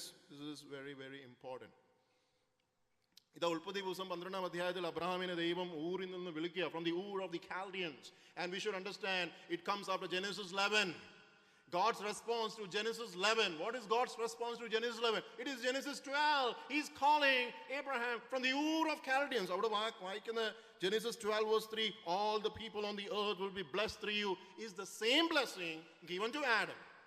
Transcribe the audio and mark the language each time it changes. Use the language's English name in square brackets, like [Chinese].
[English] This is very, very important. [Malayalam] ഇതാ ഉൽപ്പത്തി പുസ്തകം 12-ാം അധ്യായത്തിൽ അബ്രഹാമിനെ ദൈവം ഊരിൽ നിന്ന് വിളിക്കുക, [English] from the Ur of the Chaldeans. And we should understand it comes after Genesis 11. God's response to Genesis 11. What is God's response to Genesis 11? It is Genesis 12. He's calling Abraham from the Ur of Chaldeans. [Malayalam] അവിടെ വായിക്കുന്ന [English] Genesis 12 verse 3, all the people on the earth will be blessed through you, is the same blessing given to Adam.